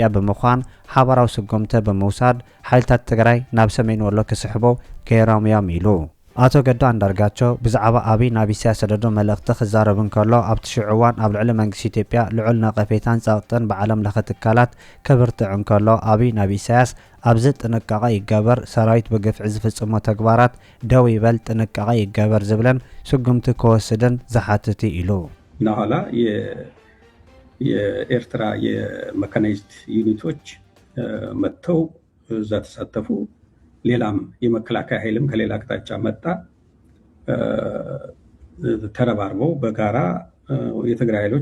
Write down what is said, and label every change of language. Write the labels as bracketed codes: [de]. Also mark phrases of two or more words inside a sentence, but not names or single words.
[ti] ብምዃን ሓበራዊ ስጉምቲ ብምውሳድ ሓይልታት ትግራይ ናብ ሰሜን ወሎ ክስሕቦ ገይሮም እዮም ኢሉ። ኣቶ ገዱ አንዳርጋቸው ብዛዕባ ኣብይ ናብ ኢሳያስ ሰደዶ መልእኽቲ ክዛረብ እንከሎ ኣብቲ ሽዑ እዋን ኣብ ልዕሊ መንግስቲ ኢትዮጵያ ልዑል ነቐፌታን ጸቕጥን ብዓለም ለኸ ትካላት ከብርትዕ እንከሎ ኣብይ ናብ ኢሳያስ ኣብዚ ጥንቃቐ ይገበር ሰራዊት ብግፍዒ ዝፍጽሞ ተግባራት ደው ይበል ጥንቃቐ ይገበር ዝብለን ስጉምቲ ክወስድን ዝሓትት ኢሉ። [am] ናኋላ የኤርትራ የመካናይዝድ ዩኒቶች መጥተው እዛ ተሳተፉ። ሌላም የመከላከያ ኃይልም ከሌላ አቅጣጫ መጣ። ተረባርበው በጋራ የትግራይ ኃይሎች